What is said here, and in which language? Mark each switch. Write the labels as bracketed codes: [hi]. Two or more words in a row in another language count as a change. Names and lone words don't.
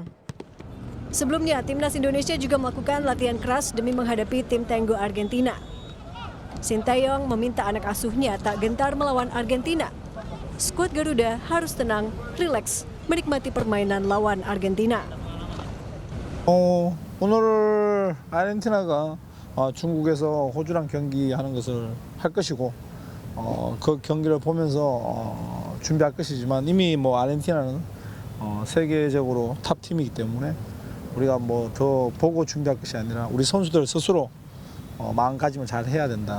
[id] Sebelumnya, timnas Indonesia juga melakukan latihan keras demi menghadapi tim Tenggo Argentina. Sintayong meminta anak asuhnya tak gentar melawan Argentina. Skuad Garuda harus tenang, rileks, menikmati permainan lawan Argentina. [ko] 오늘 아르헨티나가 중국에서 호주랑 경기하는 것을 할 것이고 그 경기를 보면서 준비할 것이지만 이미 아르헨티나는 세계적으로 탑 팀이기 때문에 우리가 더 보고 준비할 것이 아니라 우리 선수들 스스로 마음가짐을 잘 해야 된다.